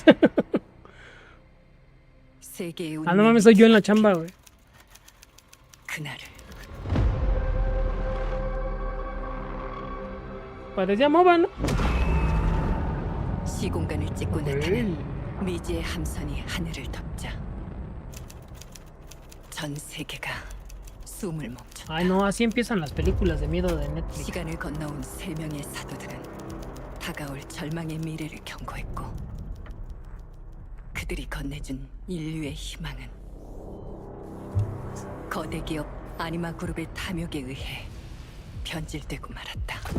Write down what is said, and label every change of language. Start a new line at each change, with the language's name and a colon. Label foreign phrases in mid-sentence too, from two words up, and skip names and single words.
Spanish: Ah, no mames, soy yo en la chamba, güey. Parecía MOBA, ¿no?
Korean: 시공간을 찍고 나타난 미지의 함선이 하늘을 덮자 전 세계가 숨을 멈춘다.
Spanish: Ay, no, así empiezan las películas de miedo de Netflix.
Korean: 시간을 건너온 세 명의 사도들은 다가올 절망의 미래를 경고했고 그들이 건네준 인류의 희망은 거대 기업 아니마 그룹의 탐욕에 의해 변질되고 말았다.